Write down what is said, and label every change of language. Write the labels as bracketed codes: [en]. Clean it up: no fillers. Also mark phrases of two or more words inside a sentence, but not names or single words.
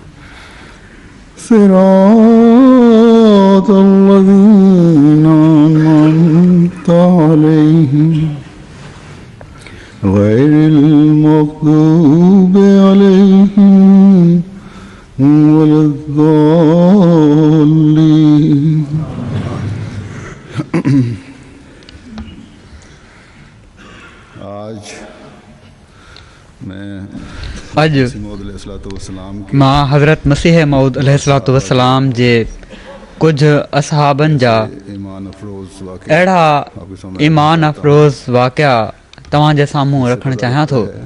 [ar] صراط الذين أنعمت عليهم غير المغضوب عليهم ولا الضالين [sd] अॼु मां हज़रत मसीह मऊद [ar] عليه الصلاة والسلام [sd] जे कुझु असहाबनि जा अहिड़ा ईमान अफ़रोज़ वाक़िया तव्हांजे साम्हूं रखणु चाहियां थो